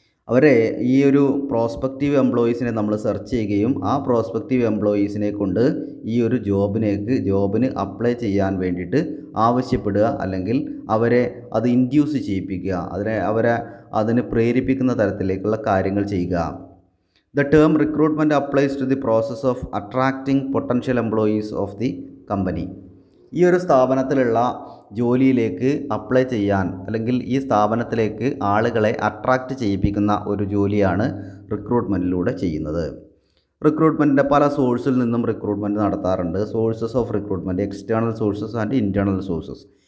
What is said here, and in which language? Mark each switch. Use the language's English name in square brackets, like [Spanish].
[Malayalam] അവരെ ഈ ഒരു പ്രോസ്പെക്റ്റീവ് എംപ്ലോയീസിനെ നമ്മൾ സെർച്ച് ചെയ്യുകയും ആ പ്രോസ്പെക്റ്റീവ് എംപ്ലോയീസിനെ കൊണ്ട് ഈ ഒരു ജോബിന് അപ്ലൈ ചെയ്യാൻ വേണ്ടിയിട്ട് ആവശ്യപ്പെടുക, അല്ലെങ്കിൽ അവരെ അത് ഇൻഡ്യൂസ് ചെയ്യിപ്പിക്കുക, അവരെ അതിന് പ്രേരിപ്പിക്കുന്ന തരത്തിലേക്കുള്ള കാര്യങ്ങൾ ചെയ്യുക. [English] The term recruitment applies to the process of attracting potential employees of the company. [Malayalam] ഈ ഒരു സ്ഥാപനത്തിലുള്ള ജോലിയിലേക്ക് അപ്ലൈ ചെയ്യാൻ, അല്ലെങ്കിൽ ഈ സ്ഥാപനത്തിലേക്ക് ആളുകളെ അട്രാക്റ്റ് ചെയ്യിപ്പിക്കുന്ന ഒരു ജോലിയാണ് റിക്രൂട്ട്മെൻറ്റിലൂടെ ചെയ്യുന്നത്. റിക്രൂട്ട്മെൻറ്റിൻ്റെ പല സോഴ്സിൽ നിന്നും റിക്രൂട്ട്മെൻറ്റ് നടത്താറുണ്ട്. [English] Sources of recruitment: external sources and internal sources.